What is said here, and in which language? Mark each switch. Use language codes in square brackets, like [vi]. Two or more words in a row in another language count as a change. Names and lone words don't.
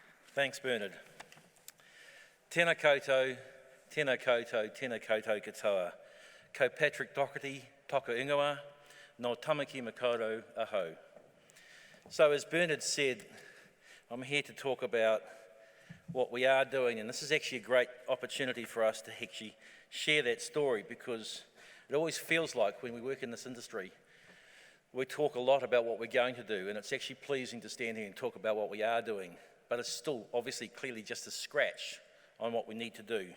[en] Thanks, Bernard. [mi] Tēnā koutou, tēnā koutou, tēnā koutou katoa. Ko Patrick Dougherty, toko ingoa, no tamaki makaurau aho. [en] So as Bernard said, I'm here to talk about what we are doing, and this is actually a great opportunity for us to actually share that story, because it always feels like when we work in this industry, we talk a lot about what we're going to do, and it's actually pleasing to stand here and talk about what we are doing, but it's still obviously clearly just a scratch on what we need to do.